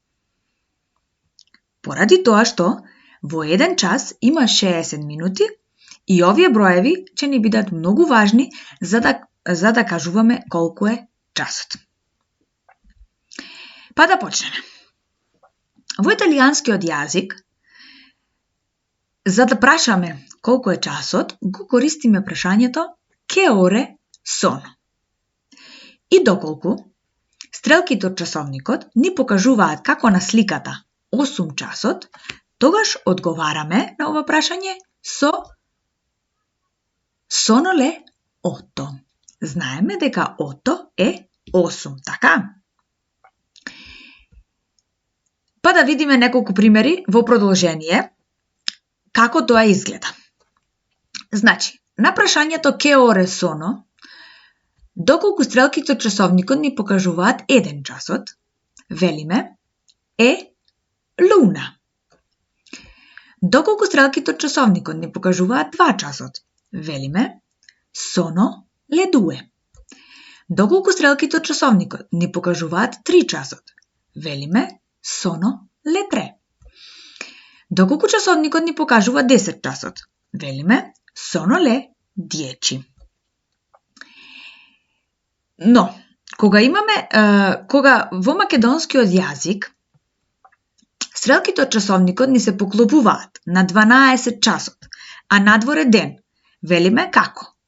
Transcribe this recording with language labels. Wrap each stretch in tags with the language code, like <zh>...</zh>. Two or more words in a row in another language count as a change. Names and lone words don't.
<mk>Поради тоа што во 1 час има 60 минути и овие броеви ќе ни бидат многу важни за да кажуваме колку е часот. Па да почнеме. Во италијанскиот јазик, за да прашаме колку е часот, го користиме прашањето</mk> <it>che ore sono.</it> <mk>И доколку стрелките од часовникот ни покажуваат како на сликата 8 часот, тогаш одговараме на ова прашање со</mk> <it>sono le 8.</it> <mk>Знаеме дека 8 е 8, така? Па да видиме неколку примери во продолжение како тоа изгледа. Значи, на прашањето</mk> <it>che ore sono,</it> <mk>доколку стрелките од часовникот ни покажуваат 1 часот, велиме l'una. Доколку стрелките од часовникот ни покажуваат 2 часот, велиме</mk> <it>sono le 2.</it> <mk>Доколку стрелките од часовникот ни покажуваат 3 часот, велиме</mk> <it>sono le 3.</it> <mk>Доколку часовникот ни покажува 10 часот, велиме</mk> <it>sono le 10.</it> <mk>Но, кога во македонскиот јазик стрелките од часовникот ни се поклопуваат на 12 часот, а надвор е ден, велиме како?</mk>